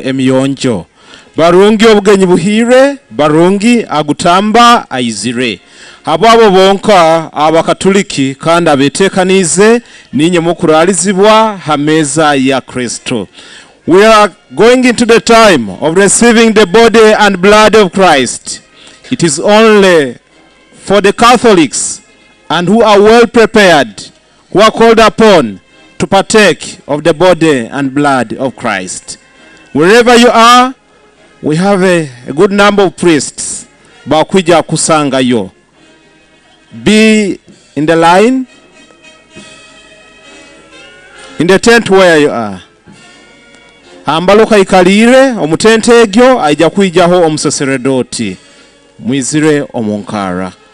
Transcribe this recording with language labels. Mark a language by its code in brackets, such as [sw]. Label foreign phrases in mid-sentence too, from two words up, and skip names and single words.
[nyo] emiyonjo barungi obugenyi buhire barungi agutamba aizire abo bonka abakatuliki kandi abetekanize ninye mukuralizibwa hameza ya Kristo. [en] We are going into the time of receiving the body and blood of Christ. It is only for the Catholics and who are well prepared, who are called upon to partake of the body and blood of Christ. Wherever you are, we have a good number of priests. [nyo] Bakuja kusanga yo. [en] Be in the line, in the tent where you are. [nyo] Ambaloka ikalire, omutente egyo, aija kuijaho omusaseredoti. Mwizire omunkara.